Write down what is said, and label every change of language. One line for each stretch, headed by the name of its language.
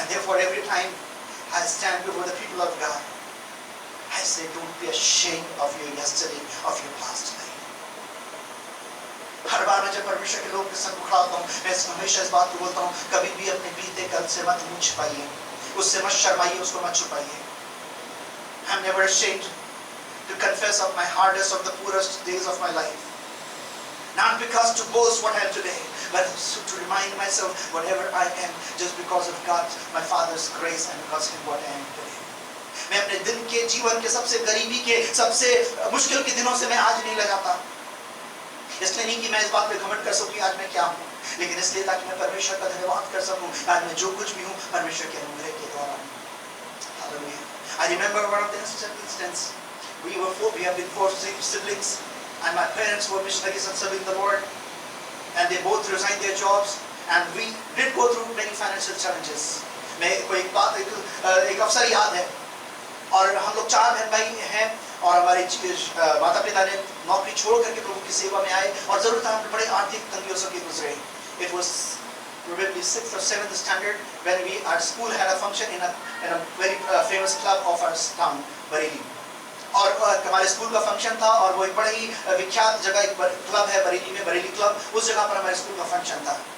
English: And therefore every time I stand before the people of God, I say, don't be ashamed of your yesterday, of your past life.
Hindi: हर बार मैं जब परमेश्वर के लोग के संग खड़ा होता हूँ, मैं हमेशा इस बात को बोलता हूँ, कभी भी अपने बीते कल से मत मुंह छिपाइए, उससे मत शर्माइए, उसको मत छुपाइए.
English: I'm never ashamed to confess of my hardest, of the poorest days of my life. Not because to boast what I am today, but to remind myself whatever I am, just because of God, my Father's grace, and because of what I am today.
Hindi: मैं अपने दिन के जीवन के सबसे गरीबी के सबसे मुश्किल के दिनों से मैं आज नहीं लगाता. इसलिए नहीं कि मैं इस बात पे घमंड कर सकूं कि आज मैं क्या हूं, लेकिन इसलिए ताकि मैं परमेश्वर का धन्यवाद कर सकूं आज मैं जो कुछ भी हूं परमेश्वर के अनुग्रह के द्वारा.
English: Hallelujah. I remember one of the instances. We have been four siblings, and my parents were missionaries and serving the Lord, and they both resigned their jobs, and we did go through many financial challenges.
Hindi: मैं को एक अवसर याद है, और हम लोग 4 बहन भाई हैं, और हमारे माता पिता ने नौकरी छोड़ करके प्रभु की सेवा में आए, और जरूर हम बड़े आर्थिक तंगियों से गुजरे.
English: It was probably 6th or 7th standard when our school had a function in a very famous club of our town, Bareilly.
Hindi: और हमारे स्कूल का फंक्शन था, और वो एक बड़ी ही विख्यात जगह एक क्लब है बरेली में, बरेली क्लब. उस जगह पर हमारे स्कूल का फंक्शन था.